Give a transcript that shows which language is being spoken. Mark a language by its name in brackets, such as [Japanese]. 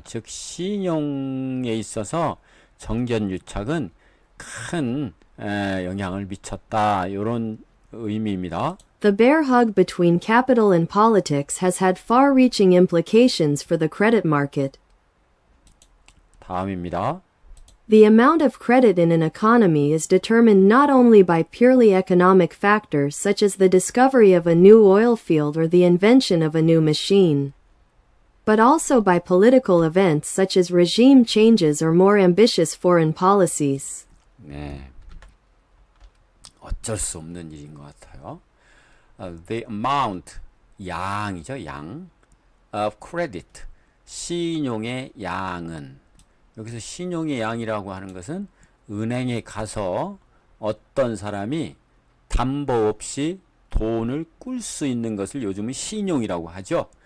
[Korean] 즉 신용에 있어서 정견유착은 큰 영향을 미쳤다, 이런 의미입니다. [English] The bear hug between capital and politics has had far-reaching implications for the credit market. [Korean] 다음입니다. [English] The amount of credit in an economy is determined not only by purely economic factors such as the discovery of a new oil field or the invention of a new machine, but also by political events such as regime changes or more ambitious foreign policies. [Korean] 네, 어쩔 수 없는 일인 것 같아요. The amount, 양이죠, 양. [English] of credit, [Korean] 신용의 양은, 여기서 신용의 양이라고 하는 것은 은행에 가서 어떤 사람이 담보 없이 돈을 꿀 수 있는 것을 요즘은 신용이라고 하죠.